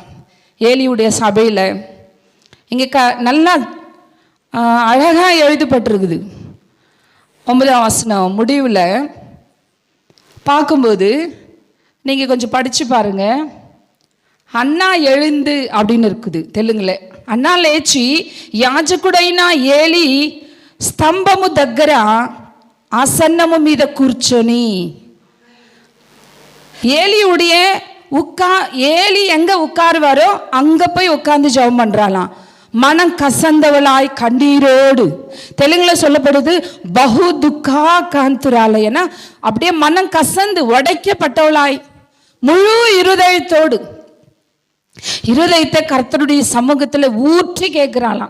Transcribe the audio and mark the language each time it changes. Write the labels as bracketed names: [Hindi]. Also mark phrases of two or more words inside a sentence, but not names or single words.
[Tamil] ஏலியுடைய சபையில் இங்கே நல்லா அழகாக எழுதப்பட்டிருக்குது. 9ஆம் வசனம் முடிவில் பார்க்கும்போது நீங்கள் கொஞ்சம் படித்து பாருங்க. அண்ணா எழுந்து அப்படின்னு இருக்குது தெலுங்குல. [Telugu] అన్నా లేచి యాజకుడైన ఏలి స్తంభము దగ్గర ఆసన్నము మీద కూర్చొని [Tamil] ஏலி எங்க உட்காருவாரோ அங்க போய் உட்கார்ந்து ஜெபம் பண்றாளாம். மனம் கசந்தவளாய் கண்ணீரோடு, தெலுங்குல சொல்லப்படுது [Telugu] బహు దుఃఖా క్రాంతురాలయినా, [Tamil] அப்படியே மனம் கசந்து உடைக்கப்பட்டவளாய் முழு இருதயத்தோடு, இருதயத்தை கர்த்தருடைய சமூகத்துல ஊற்றி கேட்கிறாளாம்.